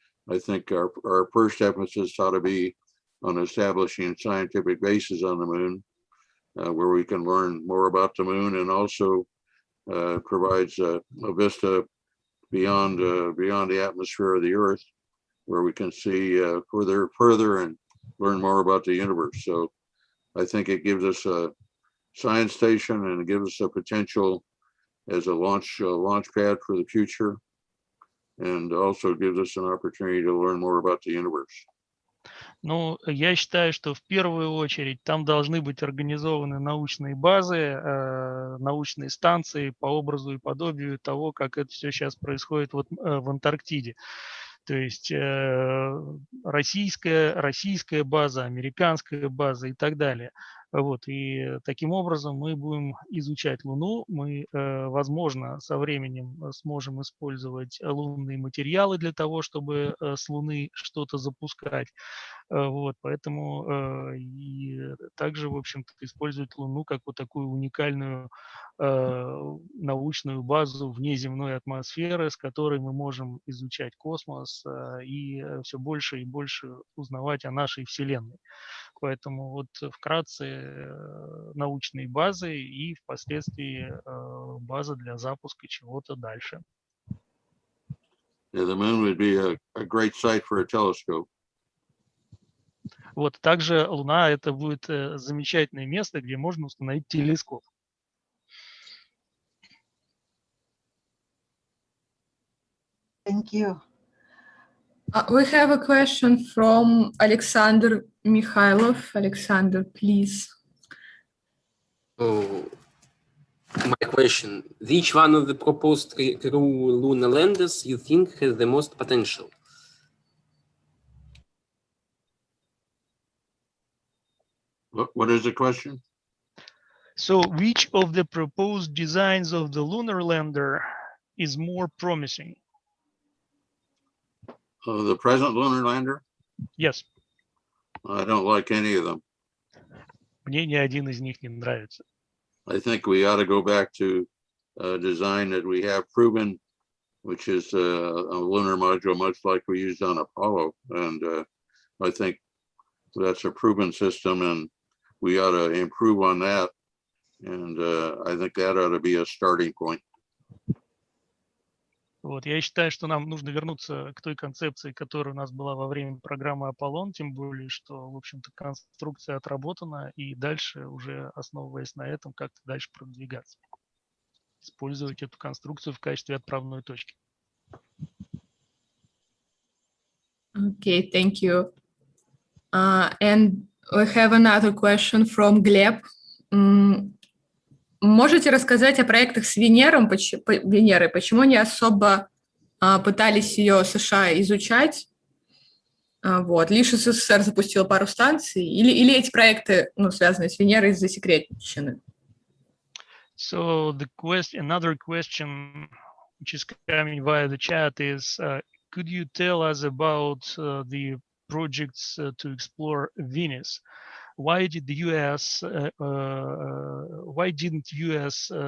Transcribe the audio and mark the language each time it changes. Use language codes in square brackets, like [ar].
[en] I think our first emphasis ought to be on establishing scientific bases on the moon, where we can learn more about the moon, and also provides a vista beyond the atmosphere of the Earth, where we can see further and learn more about the universe. So I think it gives us a science station, and it gives us a potential as a launch pad for the future, and also gives us an opportunity to learn more about the universe. [ru] Ну, я считаю, что в первую очередь там должны быть организованы научные базы, научные станции по образу и подобию того, как это все сейчас происходит вот в Антарктиде. То есть российская база, американская база и так далее. Вот, и таким образом мы будем изучать Луну. Мы, возможно, со временем сможем использовать лунные материалы для того, чтобы с Луны что-то запускать. Вот, поэтому и также, в общем-то, использовать Луну как вот такую уникальную научную базу внеземной атмосферы, с которой мы можем изучать космос и все больше и больше узнавать о нашей Вселенной. Поэтому вот вкратце научные базы и впоследствии база для запуска чего-то дальше. [en] Yeah, the moon would be a great site for a telescope. [ru] Вот также Луна это будет замечательное место, где можно установить телескоп. [en] Thank you. We have a question from Alexander Mikhailov. Alexander, please. Oh, my question: which one of the proposed crew lunar landers you think has the most potential? What is the question? So which of the proposed designs of the lunar lander is more promising? The present lunar lander? Yes. I don't like any of them. [ru] Мне ни один из них не нравится. [en] I think we ought to go back to a design that we have proven, which is a lunar module, much like we used on Apollo. And I think that's a proven system, and we ought to improve on that. And I think that ought to be a starting point. [ru] Вот, я считаю, что нам нужно вернуться к той концепции, которая у нас была во время программы Аполлон, тем более, что, в общем-то, конструкция отработана, и дальше, уже основываясь на этом, как-то дальше продвигаться. Использовать эту конструкцию в качестве отправной точки. [en] Okay, thank you. And we have another question from Gleb. [ru] Можете рассказать о проектах с Венерой, почему не особо пытались ее США изучать? Вот. Лишь СССР запустила пару станций, или эти проекты, связанные с Венерой, засекречены? [en] So the another question which is coming via the chat is, could you tell us about the projects to explore Venus? Why did the U.S. Why didn't U.S.